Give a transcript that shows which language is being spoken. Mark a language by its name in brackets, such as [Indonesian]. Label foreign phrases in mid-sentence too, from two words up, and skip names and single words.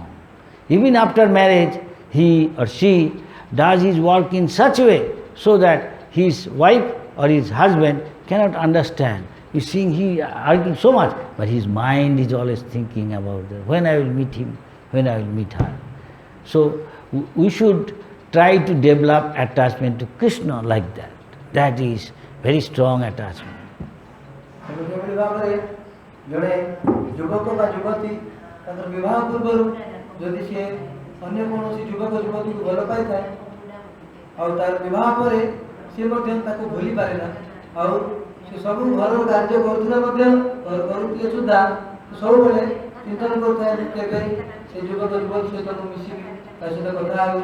[English] Even after marriage, he or she does his work in such a way so that his wife or his husband cannot understand. You see, he argues so much, but his mind is always thinking about that. When I will meet him, when I will meet her. So we should try to develop attachment to Krishna like that. That is very strong attachment. [Odia] ଏଭଳି ଭାବରେ ଜଣେ ଯୁବକ ବା ଯୁବତୀ ତାଙ୍କର ବିବାହ ପୂର୍ବରୁ ଯଦି ସିଏ ଅନ୍ୟ କୌଣସି ଯୁବକ ଯୁବତୀକୁ ଭଲ ପାଇଥାଏ, ଆଉ ତାର ବିବାହ ପରେ ସିଏ ମଧ୍ୟ ତାକୁ ଭୁଲି ପାରେ ନା, ଆଉ ସେ ସବୁ ଘରର କାର୍ଯ୍ୟ କରୁଥିଲେ ମଧ୍ୟ କରୁଥିଲେ ସୁଦ୍ଧା ସବୁବେଳେ ଚିନ୍ତନ କରୁଥାଏ, କେବେ ସେ ଯୁବକ ଯୁବତୀ ସହିତ ମୁଁ ମିଶିବି, ତା ସହିତ କଥା ହେବି।